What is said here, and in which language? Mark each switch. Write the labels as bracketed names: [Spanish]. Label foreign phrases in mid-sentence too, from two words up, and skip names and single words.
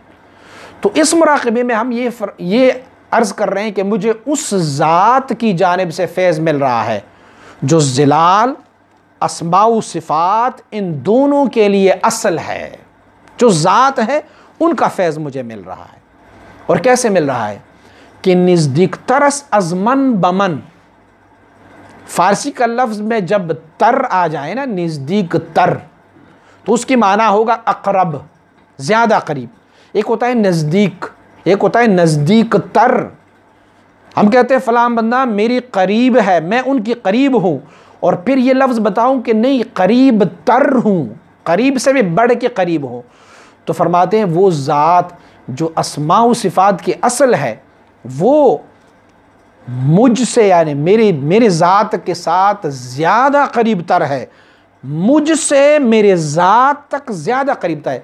[Urdu] تو اس مراقبے میں ہم یہ عرض کر رہے ہیں کہ مجھے اس ذات کی جانب سے فیض مل رہا ہے جو ظلال، اسماء و صفات ان دونوں کے لیے اصل ہے۔ جو ذات ہے ان کا فیض مجھے مل رہا ہے۔ اور کیسے مل رہا ہے کہ [Persian] نزدیک ترس از من بمن، [Urdu] فارسی کا لفظ میں جب تر آ جائے نا، نزدیک تر، تو اس کی معنی ہوگا اقرب، زیادہ قریب۔ ایک ہوتا ہے نزدیک، ایک ہوتا ہے نزدیک تر۔ ہم کہتے ہیں فلاں بندہ میری قریب ہے، میں ان کی قریب ہوں، اور پھر یہ لفظ بتاؤں کہ نہیں قریب تر ہوں، قریب سے بھی بڑھ کے قریب ہوں، تو فرماتے ہیں وہ ذات جو اسماء و صفات کی اصل ہے وہ مجھ سے، یعنی میری ذات کے ساتھ زیادہ قریب تر ہے، مجھ سے میرے ذات تک زیادہ قریب تر ہے۔